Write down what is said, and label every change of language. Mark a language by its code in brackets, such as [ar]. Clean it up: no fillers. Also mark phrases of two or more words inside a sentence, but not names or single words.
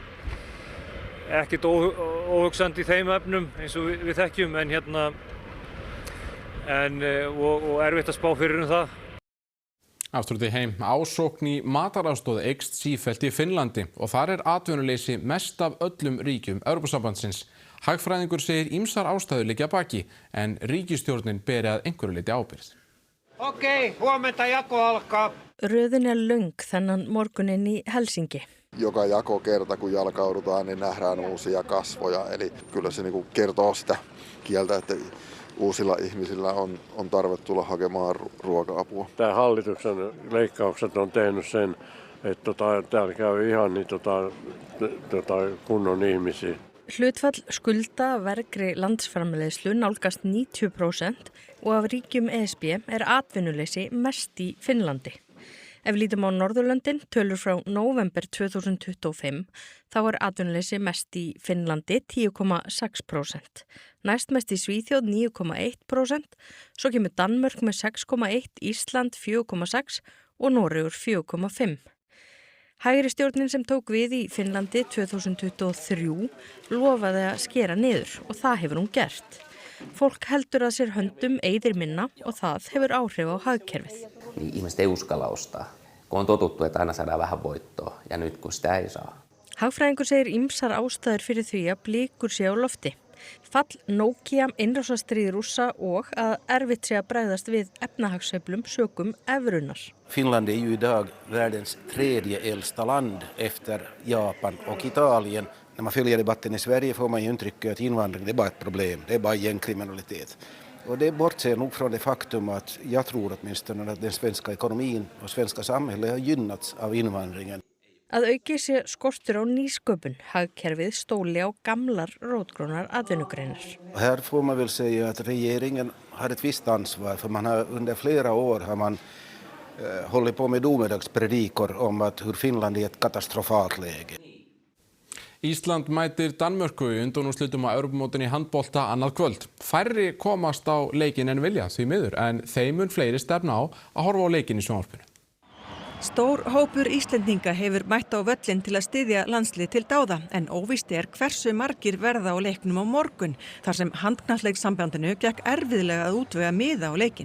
[is] Ekkert óhugsandi í þeim efnum eins og við þekkjum og erfitt að spá fyrir það. Aftur til heim, ásókn í mataraðstoð eykst sífellt í Finnlandi og þar atvinnuleysi mest af öllum ríkjum Evrópusambandsins. Hagfræðingur segir ýmsar ástæður liggja að baki en ríkisstjórnin beri að einhverju leyti ábyrgð. [fi] Huomenta jako alkaa. [is] Röðin löng þennan morguninn í Helsinki. [fi] Joka jakokerta, kun jalkaudutaan, niin nähdään uusia kasvoja. Eli kyllä se kertoo sitä kieltä, että uusilla ihmisillä on tarve tulla hakemaan ruoka-apua. Tämä hallituksen leikkaukset on tehnyt sen, että täällä käy ihan kunnon ihmisiä. [is] Hlutfall skulda vergri landsframleiðslu nálgast 90% og af ríkjum ESB atvinnuleysi mest í Finnlandi. Ef lítum á Norðurlöndin, tölur frá nóvember 2025, þá atvinnuleysi mest í Finnlandi 10,6%. Næst mest í Svíþjóð 9,1%, svo kemur Danmörk með 6,1%, Ísland 4,6% og Noregur 4,5%. Hægri stjórnin sem tók við í Finnlandi 2023 lofaði að skera niður og það hefur hún gert. Fólk heldur að sér höndum eyðir minna og það hefur áhrif á hagkerfið. [fi] Ihmiset ei uskalla ostaa, kun on totuttu, että aina saadaan vähän voittoa ja nyt kun sitä ei saa. [is] Hagfræðingur segir ýmsar ástæður fyrir því að blikur sé á lofti. Fall Nokia, innrásarstríð Rússa och að erfitt sé að bregðast við efnahagssveiflum sökum evrunar. [sv] Finland är ju idag världens tredje äldsta land efter Japan och Italien. När man följer debatten i Sverige får man ju intrycket att invandring det är bara ett problem, det är bara gängkriminalitet. Och det bortser nog från det faktum att jag tror åtminstone att den svenska ekonomin och svenska samhället har gynnats av invandringen. [is] Að auki sé skortur á nýsköpun, hagkerfið stóli á gamlar rótgrónar atvinnugreinar. [sv] Här får man väl säga att regeringen har ett visst ansvar för man har under flera år har man hållit på med domedagspredikor om att hur Finland är ett katastrofalt läge. [is] Ísland mætir Danmörku í undanúrslitum á Evrópumótinu í handbolta annað kvöld. Færri komast á leikinn en vilja því miður en þeim mun fleiri stefna á að horfa á leikinn í sjónvarpinu. Stór hópur Íslendinga hefur mætt á völlin til að styðja landslið til dáða en óvíst hversu margir verða á leiknum á morgun þar sem handknattleikssambandinu gekk erfiðlega að útvega miða á leikinn.